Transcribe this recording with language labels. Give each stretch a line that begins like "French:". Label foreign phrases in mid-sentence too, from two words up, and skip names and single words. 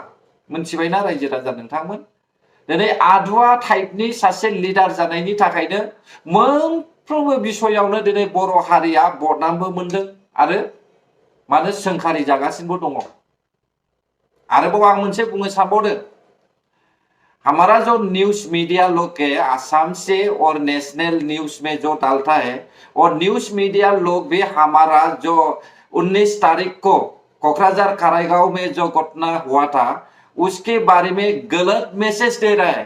Bodo: मोनथिबायना रायजो राजा नोंथांमोन? दिनै आदुवा टाइपनि सासे लिडार जानायनि थाखायनो मोनफ्रोमबो बिसयावनो दिनै बर' हारिया बदनामबो मोनदों आरो मानो सोंखारि जागासिनोबो दङ। आरोबाव आं मोनसे बुंनो सानबावदों,
Hindi: हमारा जो
English: news media
Hindi: लोग के आसाम से और
English: national news
Hindi: में जो डालता है, और
English: news media
Hindi: लोग भी हमारा जो 19 तारीख को कोकराझार कारागांव में जो घटना हुआ था उसके बारे में गलत मैसेज दे रहा है।